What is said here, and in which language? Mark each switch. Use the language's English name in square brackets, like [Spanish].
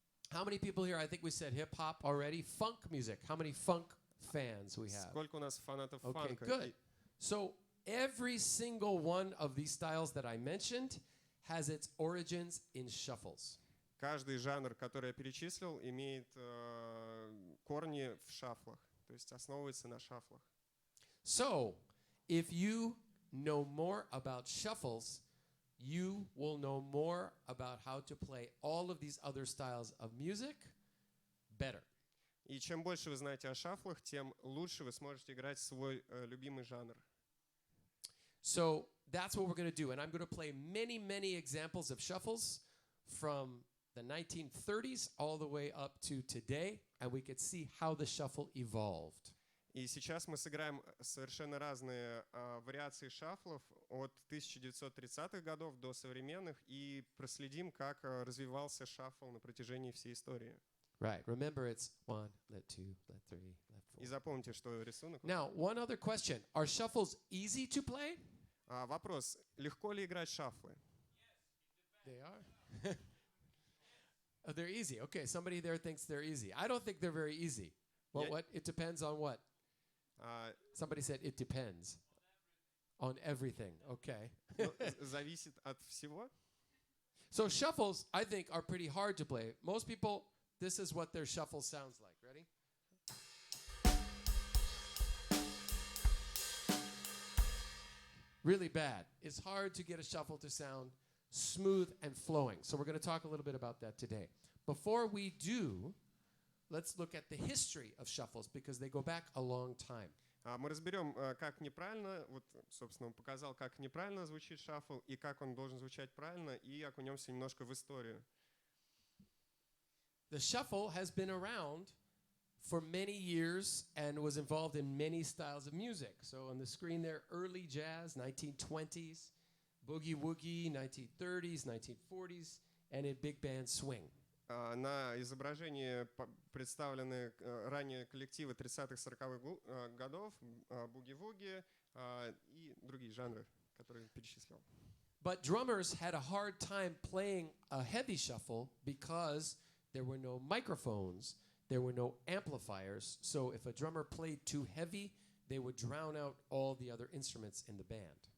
[English] How many people here, I think we said hip hop already, funk music. How many funk fans we have? [Russian] Сколько у нас фанатов [English] Okay, [Russian] фанка? [English] good. So every single one of these styles that I mentioned has its origins in shuffles. [Russian] Каждый жанр, который я перечислил, имеет корни в шафлах, то есть основывается на шафлах. [English] So if you know more about shuffles, you will know more about how to play all of these other styles of music better. [Russian] И чем больше вы знаете о шафлах, тем лучше вы сможете играть свой любимый жанр. [English] So that's what we're going to do. And I'm going to play many, many examples of shuffles from the 1930s all the way up to today. And we could see how the shuffle evolved. [Russian] И сейчас мы сыграем совершенно разные вариации шафлов от 1930-х годов до современных и проследим, как развивался шафл на протяжении всей истории. [English] Right. Remember, it's 1, let 2, let 3, let 4. [Russian] И запомните, что рисунок... [English] Now, one other question. Are shuffles easy to play? [Russian] Вопрос. Легко ли играть шафлы? [English] They are. Oh, they're easy. Okay, somebody there thinks they're easy. I don't think they're very easy. Well, Yeah. what? It depends on what? Somebody said it depends on everything. Okay. [Russian] Зависит от всего. [English] So shuffles, I think, are pretty hard to play. Most people, this is what their shuffle sounds like. Ready? Really bad. It's hard to get a shuffle to sound smooth and flowing. So we're going to talk a little bit about that today. Before we do, let's look at the history of shuffles because they go back a long time. [Russian] Мы разберем, как неправильно, вот, собственно, он показал, как неправильно звучит шафл и как он должен звучать правильно, и окунемся немножко в историю. [English] The shuffle has been around for many years and was involved in many styles of music. So on the screen there, early jazz, 1920s, boogie-woogie, 1930s, 1940s, and in big band swing. [Russian] На изображении представлены ранее коллективы 30-х, 40-х годов, буги-вуги и другие жанры, которые перечислял. [English] But drummers had a hard time playing a heavy shuffle because there were no microphones, there were no amplifiers. So if a drummer played too heavy, they would drown out all the other instruments in the band.